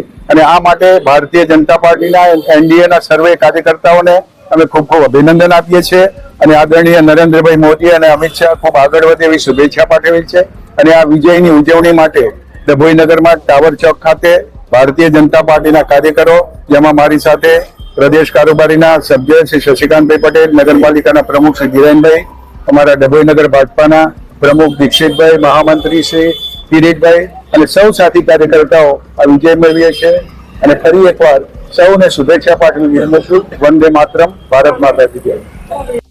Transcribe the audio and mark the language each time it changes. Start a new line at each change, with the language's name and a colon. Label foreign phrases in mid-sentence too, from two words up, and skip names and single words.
Gujarati: અને આ માટે ભારતીય જનતા પાર્ટીના એનડીએના સર્વે કાર્યકર્તાઓને અમે ખૂબ ખૂબ અભિનંદન આપીએ છીએ અને આદરણીય નરેન્દ્રભાઈ મોદી અને અમિત શાહ ખૂબ આગળ વધે એવી શુભેચ્છા પાઠવી છે। અને આ વિજયની ઉજવણી માટે ડભોઈ નગરમાં ટાવર ચોક ખાતે ભારતીય જનતા પાર્ટીના કાર્યકરો, જેમાં મારી સાથે પ્રદેશ કારોબારીના સભ્ય શ્રી શશિકાંતભાઈ પટેલ, નગરપાલિકાના પ્રમુખ શ્રી ગિરેનભાઈ, અમારા ડભોઈ નગર ભાજપાના પ્રમુખ દીક્ષિતભાઈ, મહામંત્રી શ્રી કિરીટભાઈ અને સૌ સાથી કાર્યકર્તાઓ આ વિજય મેળવીએ છે અને ફરી એકવાર સૌને શુભેચ્છા પાઠવી.
Hindi: वंदे मातरम, भारत माता की जय।